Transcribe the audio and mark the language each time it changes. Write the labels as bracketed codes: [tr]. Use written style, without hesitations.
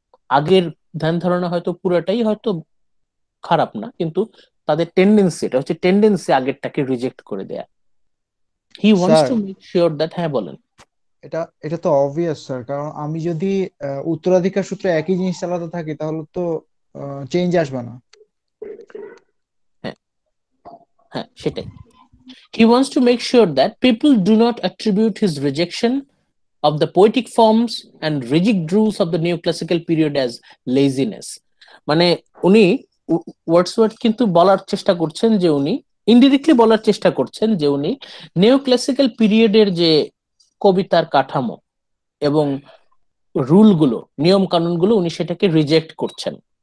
[bn] আগের ধ্যান ধারণা হয়তো পুরোটাই হয়তো খারাপ না, কিন্তু তাদের টেন্ডেন্সি, এটা হচ্ছে টেন্ডেন্সি আগেরটাকে রিজেক্ট করে দেয়া। [en] he wants sir, to make sure that, [bn] হ্যাঁ বলেন। এটা এটা তো অবভিয়াস স্যার, কারণ আমি যদি উত্তরাধিকার সূত্রে একই জিনিস চালাতে থাকি তাহলে তো চেঞ্জ আসবে না। হ্যাঁ হ্যাঁ, সেটাই। [en] He wants to make sure that people do not attribute his rejection of the poetic forms and rigid rules of the neoclassical period as laziness. [bn] মানে উনি ওয়ার্ডসওয়ার্থ কিন্তু বলার চেষ্টা করছেন যে উনি ইনডিরেক্টলি বলার চেষ্টা করছেন যে উনি নিওক্লাসিক্যাল পিরিয়ডের যে কবিতার কাঠামো এবং রুলগুলো, নিয়ম কানুনগুলো, উনি সেটাকে রিজেক্ট করছেন।